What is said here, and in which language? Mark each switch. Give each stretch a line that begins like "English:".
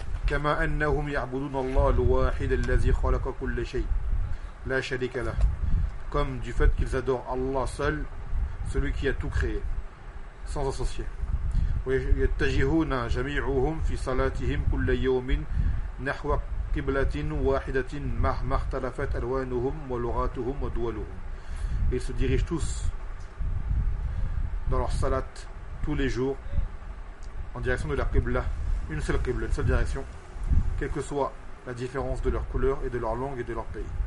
Arabic: كما انهم يعبدون الله الواحد الذي خلق كل شيء لا شريك له.
French: Comme du fait qu'ils adorent Allah seul, celui qui a tout créé sans associé.
Arabic: ويتجهون جميعهم في صلاتهم كل يوم نحو قبلة واحدة مهما اختلفت ألوانهم ولغاتهم ودولهم.
French: Ils se dirigent tous dans leur salat tous les jours en direction de la Qibla, une seule Qibla, une seule direction, quelle que soit la différence de leur couleur et de leur langue et de leur pays.